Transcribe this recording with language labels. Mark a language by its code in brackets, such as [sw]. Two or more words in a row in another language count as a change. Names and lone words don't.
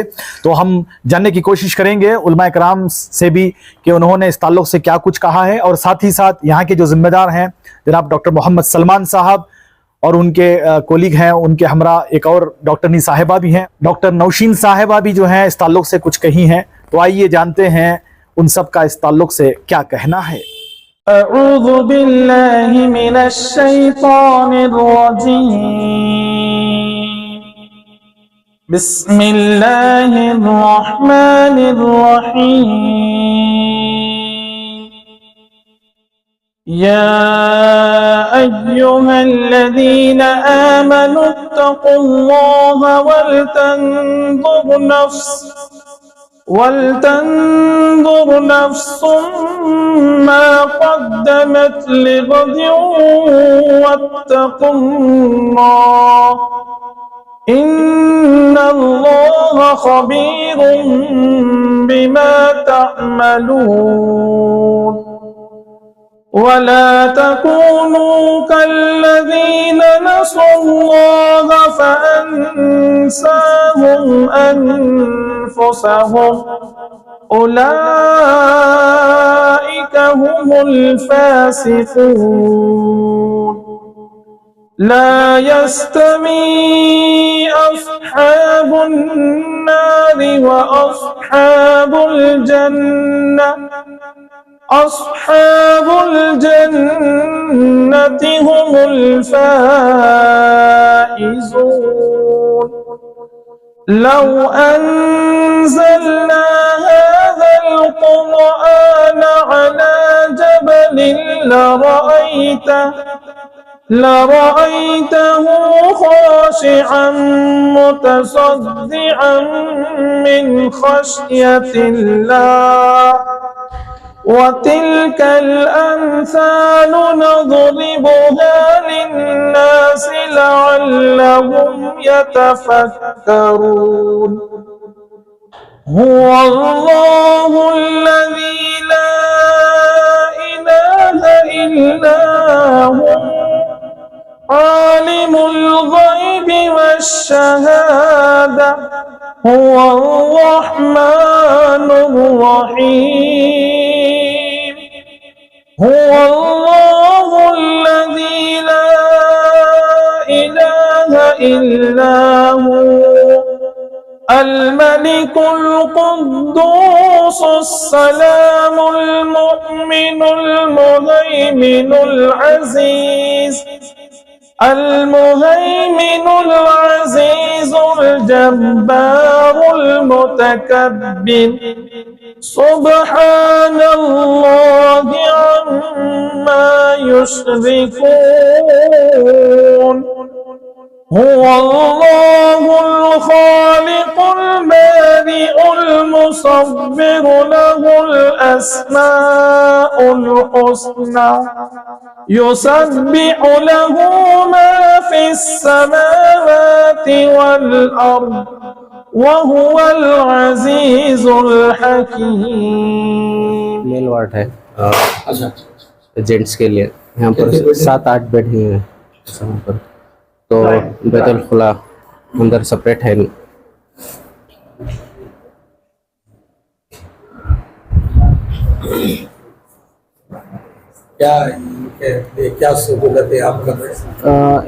[ur] تو ہم جاننے کی کوشش کریں گے علما اکرام سے بھی کہ انہوں نے اس تعلق سے کیا کچھ کہا ہے، اور ساتھ ہی ساتھ یہاں کے جو ذمہ دار ہیں جناب ڈاکٹر محمد سلمان صاحب اور ان کے کولیگ ہیں، ان کے ہمراہ ایک اور ڈاکٹرنی صاحبہ بھی ہیں، ڈاکٹر نوشین صاحبہ بھی جو ہیں اس تعلق سے کچھ کہی ہیں. تو آئیے جانتے ہیں ان سب کا اس تعلق سے کیا کہنا ہے. [ar] أعوذ بالله من الشيطان الرجيم. بسم الله الرحمن الرحيم. يا أيها الذين آمنوا اتقوا الله ولتنظر نفس ما قدمت لغد واتقوا الله إن الله خبير بما تعملون. ولا تكونوا كالذين نسوا الله فأنساهم أنفسهم أولئك هم الفاسقون. لا يستوي أصحاب النار وأصحاب الجنة هم الفائزون. لو أنزلنا هذا القرآن على جبل لرأيته خاشعا متصدعا من خشية الله وتلك الأمثال نضربها للناس لعلهم يتفكرون. هو الله الذي لا إله إلا هو عالم الغيب والشهادة هو الرحمن الرحيم. هو الله الذي لا إله إلا هو الملك القدوس السلام المؤمن المهيمن العزيز الجبار المتكبر. سبحان الله عما يشركون. هو الله الخالق البارئ المصور له الأسماء الحسنى يسبح له ما في السماوات والأرض وهو العزيز الحكيم. [en] male ward [ur] ہے جینٹس کے لیے. یہاں پر 7-8 بیڈ ہیں یہاں پر، تو بیت الخلا اندر سیپریٹ ہے. کیا سہولت ہے آپ کر رہے ہیں